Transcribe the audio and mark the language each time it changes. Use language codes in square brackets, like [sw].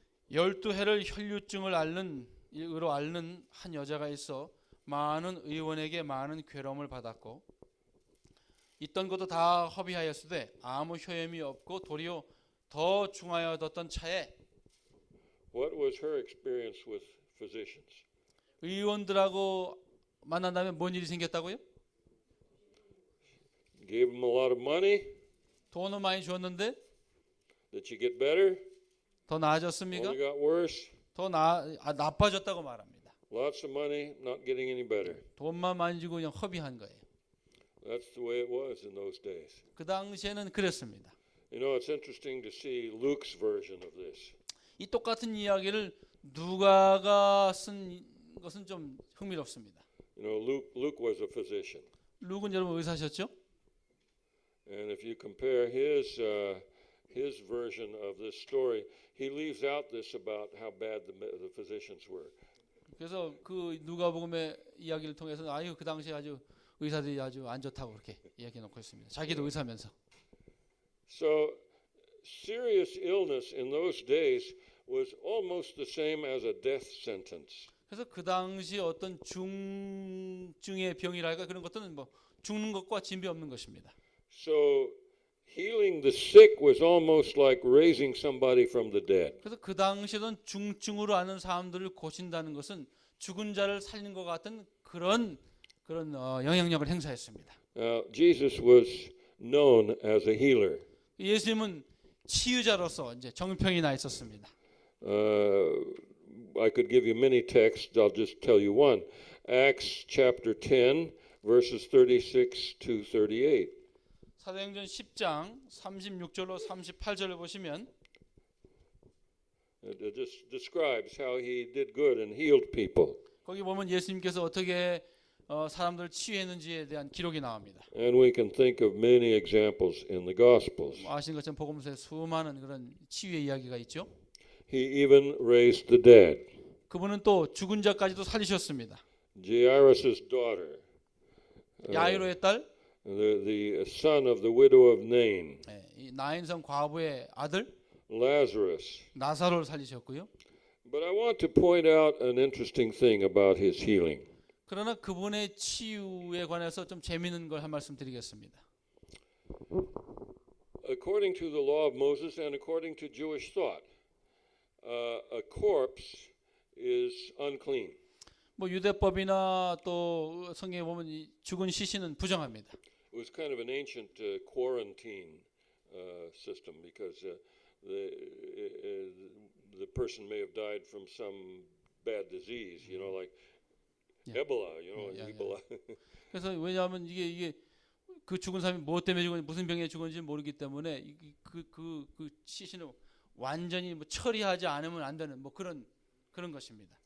[ko] 12해를 혈류증을 앓는 한 여자가 있어 많은 의원에게 많은 괴로움을 받았고 있던 것도 다 허비하였으되 아무 효험이 없고 도리어 더 중하여졌던 차에 [en] What was her experience with physicians? [ko] 의원들하고 만난 다음에 뭔 일이 생겼다고요? [en] Gave them a lot of money. [ko] 돈을 많이 줬는데 [en] Did she get better? [ko] 더 나아졌습니까? [en] Only got worse. [ko] 더 나빠졌다고 말합니다. [en] Lots of money, not getting any better. [ko] 돈만 많이 주고 그냥 허비한 거예요. [en] That's the way it was in those days. [ko] 그 당시에는 그랬습니다. [en] You know, it's interesting to see Luke's version of this. [ko] 이 똑같은 이야기를 누가가 쓴 것은 좀 흥미롭습니다. [en] You know, Luke was a physician. [ko] 룩은 여러분 의사셨죠? [en] And if you compare his version of this story, he leaves out this about how bad the physicians were. [ko] 그래서 그 누가복음의 이야기를 통해서 아유 그 당시에 아주 의사들이 아주 안 좋다고 그렇게 이야기해 놓고 있습니다. 자기도 의사면서. [en] So serious illness in those days was almost the same as a death sentence. [ko] 그래서 그 당시 어떤 중증의 병이랄까 그런 것들은 뭐 죽는 것과 진비 없는 것입니다. [en] So healing the sick was almost like raising somebody from the dead. [ko] 그래서 그 당시에는 중증으로 앓는 사람들을 고친다는 것은 죽은 자를 살리는 것 같은 그런 영향력을 행사했습니다. [en] Jesus was known as a healer. [ko] 예수님은 치유자로서 이제 정평이 나 있었습니다. [en] I could give you many texts. I'll just tell you one. Acts chapter 10, verses 36 to 38. [ko] 사도행전 10장 36절로 38절을 보시면 [en] It just describes how he did good and healed people. [ko] 거기 보면 예수님께서 어떻게 사람들을 치유했는지에 대한 기록이 나옵니다. [en] And we can think of many examples in the Gospels. [ko] 아시는 것처럼 복음서에 수많은 그런 치유의 이야기가 있죠. [en] He even raised the dead. [ko] 그분은 또 죽은 자까지도 살리셨습니다. [en] Jairus' daughter, [ko] 야이로의 딸, [en] the son of the widow of Nain, [ko] 이 나인성 과부의 아들 [en] Lazarus. [ko] 나사로를 살리셨고요. [en] But I want to point out an interesting thing about his healing. [ko] 그러나 그분의 치유에 관해서 좀 재미있는 걸 한 말씀 드리겠습니다. [en] According to the law of Moses and according to Jewish thought, a corpse is unclean. [ko] 뭐 유대법이나 또 성경에 보면 이 죽은 시신은 부정합니다. [en] It was kind of an ancient quarantine system because the person may have died from some bad disease, you know, like Ebola, you know, Ebola. [ko] 그래서 왜냐하면 이게 그 죽은 사람이 뭐 때문에 죽었는지 무슨 병에 죽었는지 모르기 때문에 그 시신을 완전히 뭐 처리하지 않으면 안 되는 뭐 그런 것입니다.